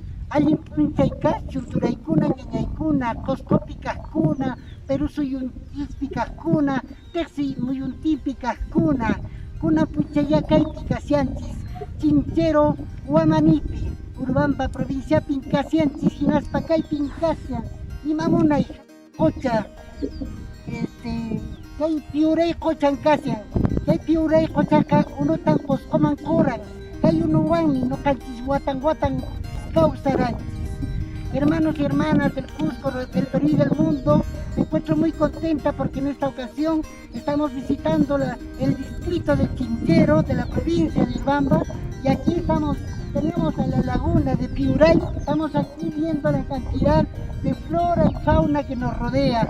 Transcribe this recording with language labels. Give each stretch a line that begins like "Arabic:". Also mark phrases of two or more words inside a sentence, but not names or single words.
Quechua: allin p'unchaykachu turaykuna ñañaykuna Qusqupi kaqkuna Perú suyuntispi kaqkuna Teqsi muyuntipi kaqkuna kuna puchaya kaypi kasyanchis Chinchero Huamanipi Urubamba provinciapi kasyanchis hinaspa kaypin kasyan imamunay qucha kay Piuray quchan kasyan kay Piuray quchaqa unutan Qusquman quran kay unuwanmi ñuqanchis watan causaranchis.
Spanish: Hermanos y hermanas del Cusco, del Perú y del mundo, me encuentro muy contenta porque en esta ocasión estamos visitando el distrito de Chinchero, de la provincia de Urubamba, y aquí tenemos a la laguna de Piuray, estamos aquí viendo la cantidad de flora y fauna que nos rodea.